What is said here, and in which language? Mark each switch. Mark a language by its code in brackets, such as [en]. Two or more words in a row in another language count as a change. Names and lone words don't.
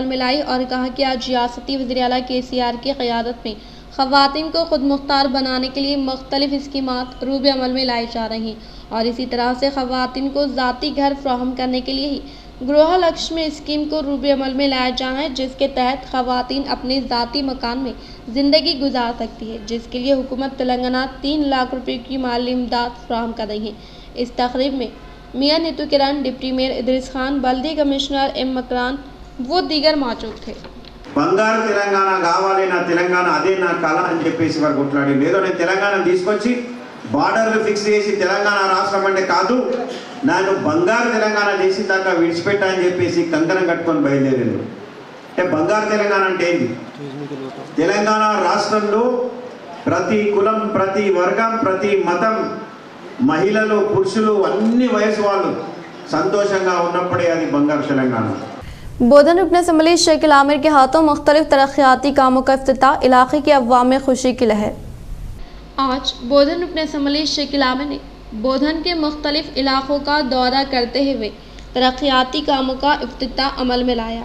[ur] میں لائی اور کہا کہ آج ریاستی وزیر اعلیٰ KCR کی قیادت میں خواتین کو خود مختار بنانے کے لیے مختلف اسکیمات روب عمل میں لائی جا رہی ہیں، اور اسی طرح سے خواتین کو ذاتی گھر فراہم کرنے کے لیے ہی گروہ لکشمی اسکیم کو روب عمل میں لایا جانا ہے، جس کے تحت خواتین اپنے ذاتی مکان میں زندگی گزار سکتی ہے، جس کے لیے حکومت تلنگانہ 3 لاکھ روپے کی مالی امداد فراہم کر رہی ہے۔ اس تقریب میں میاں نیتو کرن، [en] deputy mayor [ur] ادریس خان، بلدی کمشنر M مکران وہ دیگر موجود تھے۔ [te] బంగారు తెలంగాణ కావాలి, నా తెలంగాణ అదే నా కళ అని చెప్పేసి వారు కొట్లాడి, లేదో నేను తెలంగాణ తీసుకొచ్చి [en] borders fix [te] చేసి తెలంగాణ రాష్ట్రం అంటే కాదు, నన్ను బంగారు తెలంగాణ చేసి దాకా విడిచిపెట్టా అని చెప్పేసి కంకణం కట్టుకొని బయలుదేరారు। అంటే బంగారు తెలంగాణ అంటే ఏంటి? తెలంగాణ రాష్ట్రంలో ప్రతి కులం, ప్రతి వర్గం, ప్రతి మతం, మహిళలు, పురుషులు, అన్ని వయసు వాళ్ళు సంతోషంగా ఉన్నప్పుడే అది బంగారు తెలంగాణ۔ [ur] بودھن رکن اسمبلی شکیل عامر کے ہاتھوں مختلف ترقیاتی کاموں کا افتتاح، علاقے کے عوام میں خوشی کی لہر۔ آج بودھن رکن اسمبلی شکیل عامر نے بودھن کے مختلف علاقوں کا دورہ کرتے ہوئے ترقیاتی کاموں کا افتتاح عمل میں لایا۔